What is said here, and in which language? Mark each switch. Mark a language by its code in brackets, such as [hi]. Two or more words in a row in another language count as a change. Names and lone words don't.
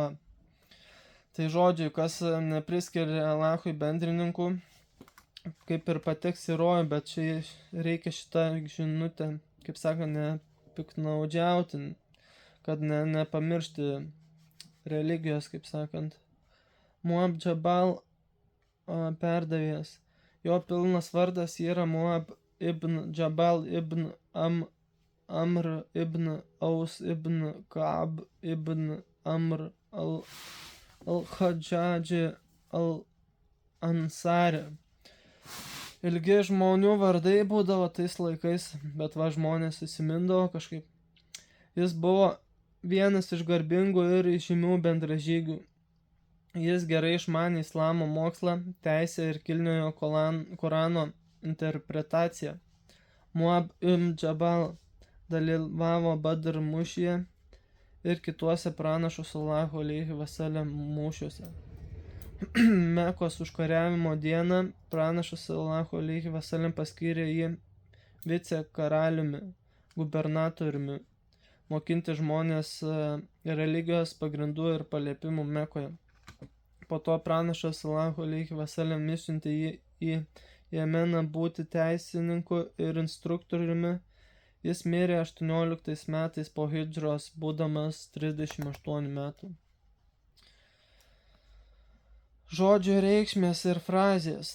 [lt] Tai žodžiu, kas nepriskiria Allahui bendrininkų, kaip ir pateks į rojų, bet čia reikia šitą žinutę, kaip sako, nepiknaudžiauti, kad nepamiršti religijos, kaip sakant. Muab Jabal perdavėjas. Jo pilnas vardas yra Muab ibn Jabal ibn Amr ibn Aus ibn Ka'b ibn Amr al-Khadžadži al-Ansari. Ilgi žmonių vardai būdavo tais laikais, bet va žmonės įsimindavo kažkaip. Jis buvo vienas iš garbingų ir žymių bendražygių. Jis gerai išmanė islamo mokslą, teisę ir kilniojo Korano interpretaciją. Muab ibn Jabal dalyvavo Badr mūšyje ir kituose pranašo Salacho [ar] عليه وسلم [lt] mūšiuose. Mekos užkariavimo dieną pranašas Salacho [ar] عليه وسلم [lt] paskyrė jį vice karaliumi, gubernatoriumi, mokinti žmonės religijos pagrindų ir paliepimų Mekoje. Po to pranašas Salacho [ar] عليه وسلم [lt] išsiuntė jį į Jemeną būti teisininku ir instruktoriumi. Jis mirė 18 metais po hidžros, būdamas 38 metų. Žodžių reikšmės ir frazės.